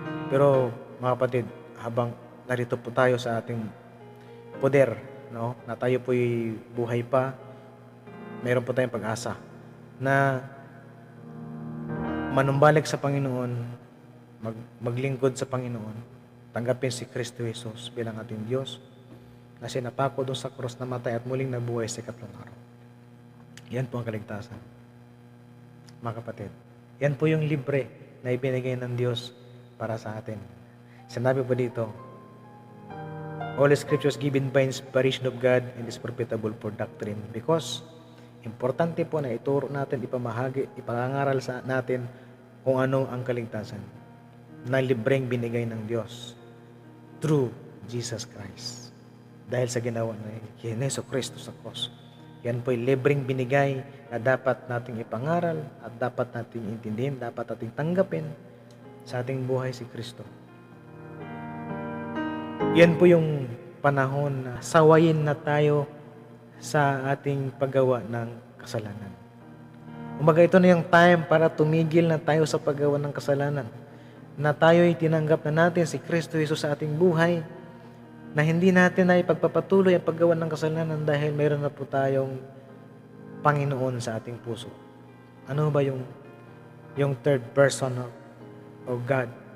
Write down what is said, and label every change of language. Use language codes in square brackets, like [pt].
[tl] Pero mga kapatid, habang narito po tayo sa ating poder, no, na tayo po'y buhay pa, mayroon po tayong pag-asa na manumbalik sa Panginoon, maglingkod sa Panginoon, tanggapin si Kristo Jesus bilang ating Diyos, na sinapako doon sa krus, namatay at muling nabuhay sa ikatlong araw. Yan po ang kaligtasan. Mga kapatid, yan po yung libre na ibinigay ng Diyos para sa atin. Sinabi po dito, [en] all scriptures given by inspiration of God and is profitable for doctrine. [tl] Because importante po na ituro natin, ipangangaral sa natin kung ano ang kaligtasan na libreng binigay ng Diyos through Jesus Christ. Dahil sa ginawa ni Jesu Cristo sa cross. Yan po'y libreng binigay na dapat nating ipangaral at dapat nating intindihin, dapat nating tanggapin sa ating buhay si Kristo. Yan po yung panahon na sawayin na tayo sa ating paggawa ng kasalanan. Umaga ito na yung time para tumigil na tayo sa paggawa ng kasalanan. Na tayo'y tinanggap na natin si Kristo Jesus sa ating buhay, na hindi natin na ipagpapatuloy ang paggawa ng kasalanan dahil mayroon na po tayong Panginoon sa ating puso. Ano ba yung [en] third person of God?